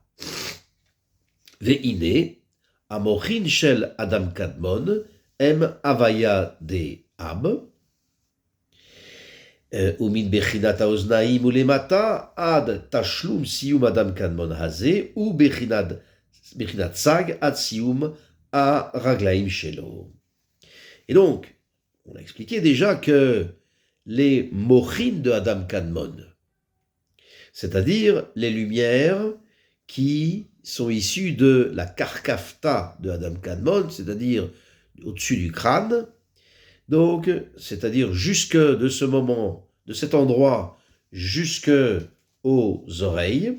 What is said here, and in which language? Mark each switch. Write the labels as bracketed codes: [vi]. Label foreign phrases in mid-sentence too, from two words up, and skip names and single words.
[he] ועניין המוחין של אדם קדמון הם הוי"ה דע"ב ומן בחינת האוזניים ולמטה עד תשלום סיום אדם קדמון הזה הוא בחינת ס"ג עד סיום הרגליים שלו. [fr] Et donc, on a expliqué déjà que les mochin de Adam Kadmon, c'est-à-dire les lumières qui sont issues de la karkafta de Adam Kadmon, c'est-à-dire au-dessus du crâne, donc, c'est-à-dire jusque de ce moment, de cet endroit, jusque aux oreilles.